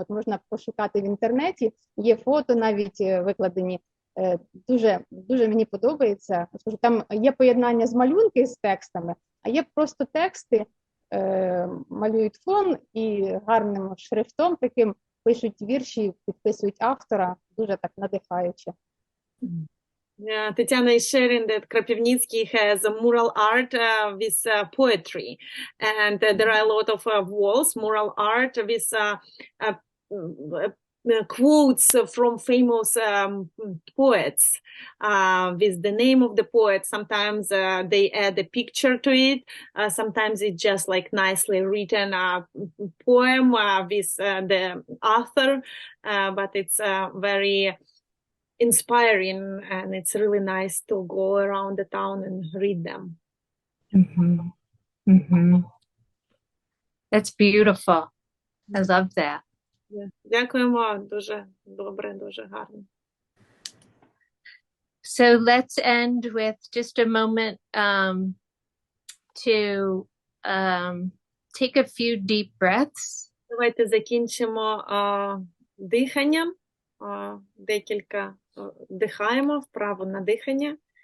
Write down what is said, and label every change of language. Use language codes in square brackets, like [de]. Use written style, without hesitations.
[uk] От можна пошукати в інтернеті, є фото навіть викладені. Дуже мені подобається. Там є поєднання з малюнки з текстами, а є просто тексти, малюють фон і гарним шрифтом таким пишуть вірші, підписують автора. Дуже так надихаюче. [en] Tatiana is sharing that Kropivnitsky has a mural art with poetry, and there are a lot of walls, mural art with quotes from famous poets with the name of the poet. Sometimes they add a picture to it. Sometimes it's just like nicely written poem with the author, but it's very inspiring, and it's really nice to go around the town and read them. Mm-hmm. Mm-hmm. That's beautiful. I love that. [uk] Дякуємо, дуже добре, дуже гарно. [en] So let's end with just a moment to take a few deep breaths. [uk] Давайте закінчимо диханням. Декілька дихаємо, вправо на дихання.